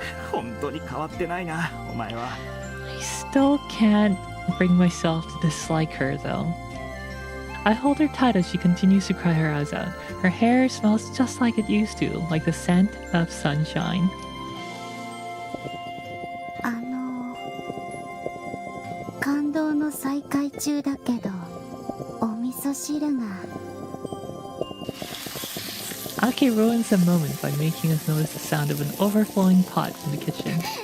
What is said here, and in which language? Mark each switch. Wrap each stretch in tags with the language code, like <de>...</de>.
<ja>本当に変わってないなお前は。</ja> <en>I still can't bring myself to dislike her though. I hold her tight as she continues to cry her eyes out. Her hair smells just like it used to, like the scent of sunshine.</en> <ja>感動の再会中だけどお味噌汁が。</ja> <en>Aki ruins the moment by making us notice the sound of an overflowing pot in the kitchen.</en>